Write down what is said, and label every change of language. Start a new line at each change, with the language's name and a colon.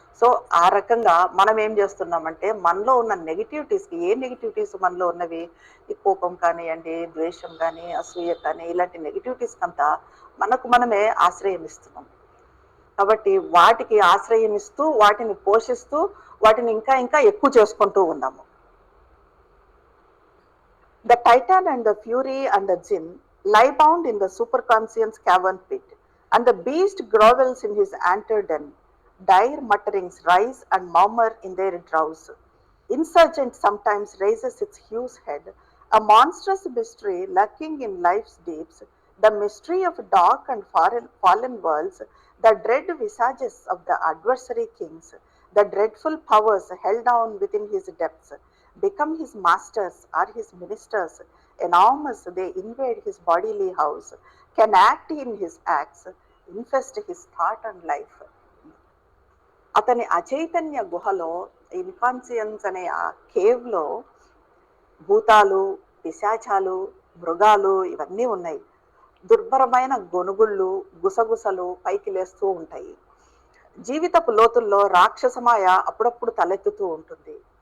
Telugu: So ఆ రకంగా మనం ఏం చేస్తున్నామంటే మనలో ఉన్న నెగిటివిటీస్కి, ఏ నెగిటివిటీస్ మనలో ఉన్నవి, ఈ కోపం కానివ్వండి, ద్వేషం కానీ, అసూయ కానీ, ఇలాంటి నెగిటివిటీస్కి అంతా మనకు మనమే ఆశ్రయం ఇస్తున్నాం. కాబట్టి వాటికి ఆశ్రయం ఇస్తూ, వాటిని పోషిస్తూ, వాటిని ఇంకా ఇంకా ఎక్కువ చేసుకుంటూ ఉన్నాము.
English: The Titan and the Fury and the Jinn lie bound in the superconscious cavern pit, and the beast grovels in his antler den. Dire mutterings rise and murmur in their drowse. Insurgent sometimes raises its huge head, a monstrous mystery lurking in life's deeps, the mystery of dark and fallen worlds, the dread visages of the adversary kings, the dreadful powers held down within his depths, become his masters or his ministers. Enormous, they invade his bodily house, can act in his acts, infest his thought and life.
Telugu: అతని అచైతన్య గుహలో, ఇన్కాన్షియన్స్ అనే ఆ కేవ్లో భూతాలు, పిశాచాలు, మృగాలు ఇవన్నీ ఉన్నాయి. దుర్భరమైన గొనుగుళ్ళు, గుసగుసలు పైకి లేస్తూ ఉంటాయి. జీవితపు లోతుల్లో రాక్షసమాయ అప్పుడప్పుడు తలెత్తుతూ ఉంటుంది.